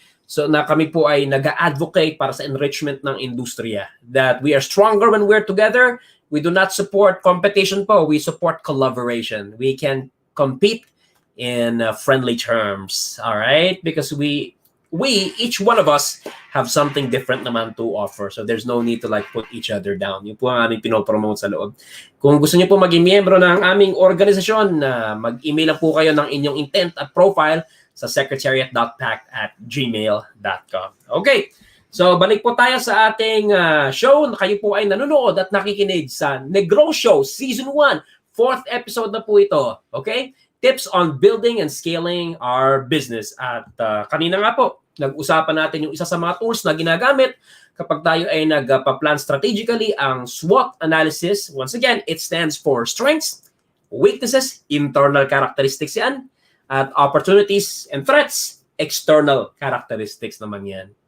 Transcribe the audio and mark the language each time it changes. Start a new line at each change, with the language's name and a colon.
Filipino: So na kami po ay nag-advocate para sa enrichment ng industriya.
English: That we are stronger when we're together. We do not support competition po. We support collaboration. We can compete in friendly terms, all right? Because we each one of us have something different naman to offer, so there's no need to like put each other down.
Filipino: Yun po ang aming pinopromote sa loob. Kung gusto niyo po maging miyembro ng aming organisasyon, mag-email lang po kayo ng inyong intent at profile sa secretariat.pac@gmail.com. Okay, so balik po tayo sa ating show. Kayo po ay nanonood at nakikinig sa NeGROShow Season 1, 4th episode na po ito. Okay?
English: Tips on building and scaling our business.
Filipino: At kanina nga po, nag-usapan natin yung isa sa mga tools na ginagamit kapag tayo ay nagpa-plan strategically, ang SWOT analysis.
English: Once again, it stands for strengths, weaknesses, internal characteristics yan, at opportunities and threats, external characteristics naman yan.